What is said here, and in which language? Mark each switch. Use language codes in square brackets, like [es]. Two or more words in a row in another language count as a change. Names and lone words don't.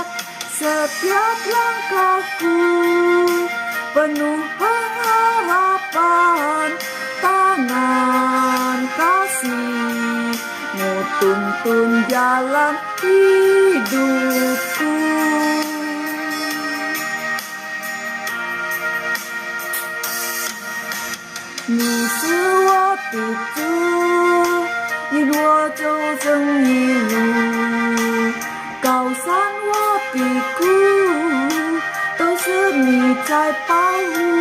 [id] Setiap langkahku penuh pengharapan, tangan kasih-Mu tuntun jalan hidupku. [zh] 你是我的主，你若走正义路，高山或低谷，都是你在保护。